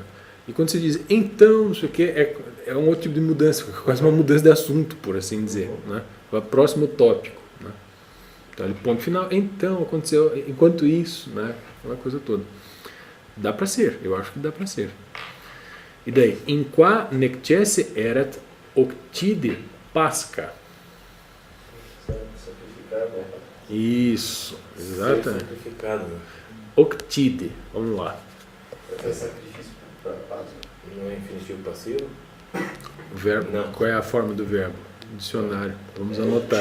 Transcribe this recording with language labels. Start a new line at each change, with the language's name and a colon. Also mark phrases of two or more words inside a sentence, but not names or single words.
Portuguese: E quando você diz então, não sei o que, é um outro tipo de mudança, quase uma mudança de assunto, por assim dizer. Né? O próximo tópico. Né? Então ele ponto final, então aconteceu, enquanto isso, né? Aquela coisa toda. Dá para ser, eu acho que dá para ser. E daí,
Latin: in qua necesse erat octide pasca.
Portuguese: Sacrificado. Isso, exatamente. Ser sacrificado. Octide, vamos lá. É sacrifício para Páscoa. Não é infinitivo passivo? O verbo, Não. qual é a forma do verbo? Dicionário, vamos anotar.